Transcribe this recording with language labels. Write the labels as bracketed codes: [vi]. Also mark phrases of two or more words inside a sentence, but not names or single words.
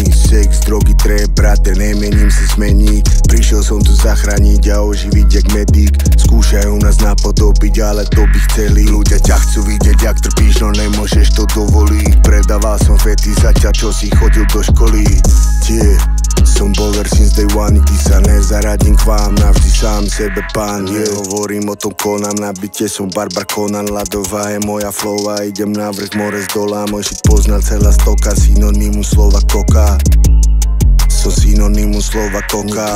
[sk] Sex, drogy, trap, brate, nemením sa zmeniť. Prišiel som tu zachrániť a oživiť jak medic. Skúšajú nás napodobiť, ale to by chceli. Ľudia ťa chcú vidieť, jak trpíš, no nemôžeš to dovoliť. Predával som fety zatiaľ, čo si chodil do školy. Som baller [en] since day one, [sk] nikdy sa nezaradím k vám, navždy sám sebe pán. Hovorím o tom, konám na byte, som barbar Conan. Ľadová je moja flow a idem na vrch, more z dola. Môj shit poznal celá stoka, synonymu slova koka. Som synonymu slova koka.